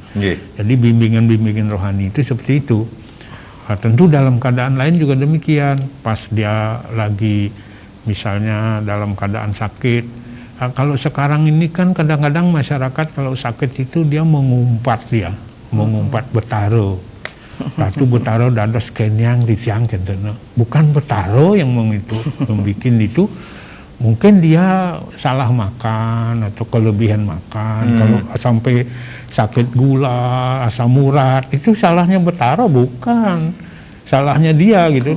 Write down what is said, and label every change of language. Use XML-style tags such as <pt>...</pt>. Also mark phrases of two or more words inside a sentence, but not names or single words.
<id>Jadi bimbingan rohani itu seperti itu. Tentu dalam keadaan lain juga demikian. Pas dia lagi misalnya dalam keadaan sakit, Kalau sekarang ini kan kadang-kadang masyarakat kalau sakit itu dia mengumpat betaro.</id> <ban>Satu betaro dados kenyang ditiang gitu.</ban> <id>Bukan betaro yang membuat itu. Mungkin dia salah makan atau kelebihan makan. Kalau sampai sakit gula, asam urat, itu salahnya betaro, bukan. Salahnya dia gitu.</id>